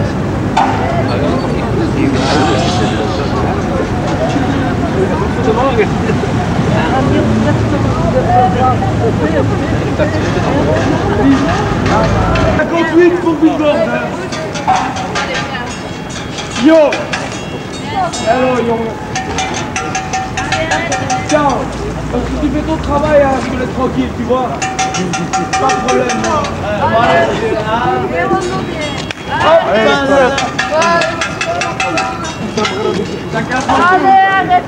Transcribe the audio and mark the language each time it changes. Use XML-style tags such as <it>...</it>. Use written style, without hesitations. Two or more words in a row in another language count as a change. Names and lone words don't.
<nl>Goedemorgen. Dat komt niet voor die dorp. Yo! Hello jongen. Ciao.</nl> <fr>Parce que tu fais ton travail, hein, je te laisse tranquille, tu vois. Pas de problème. Allez, arrête.</fr>